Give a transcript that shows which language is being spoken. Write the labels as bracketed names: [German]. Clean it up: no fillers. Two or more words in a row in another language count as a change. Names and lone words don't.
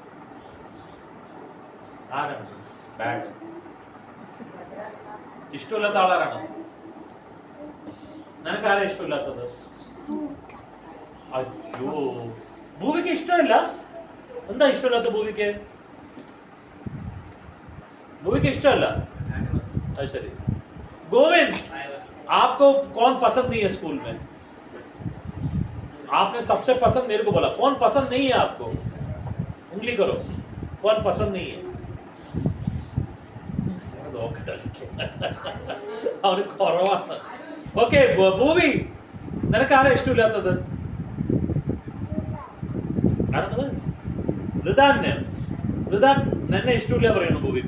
[Malayalam] ആരാണ് ബാഡ് ഇഷ്ടമില്ലാത്ത ആളാരാണ്? നിനക്ക് ആരാ ഇഷ്ടമില്ലാത്തത്? അയ്യോ, ഭൂവിക്ക് ഇഷ്ടമില്ല. എന്താ ഇഷ്ടമില്ലാത്ത ഭൂവിക്ക്? ഭൂവിക്ക് ഇഷ്ടമല്ല. അത് ശരി. [Hindi] गोविंद आपको कौन पसंद नहीं है स्कूल में? आपने सबसे पसंद मेरे को बोला, कौन पसंद नहीं है आपको? उंगली करो, कौन पसंद नहीं है? [Malayalam] ഓക്കെ ഭൂവി, നിനക്ക് ആരാ ഇഷ്ടമില്ലാത്തത്? ആരാണത്? റിദാനെ. റിദാൻ നിന്നെ ഇഷ്ടമില്ല പറയണു ഭൂവിക.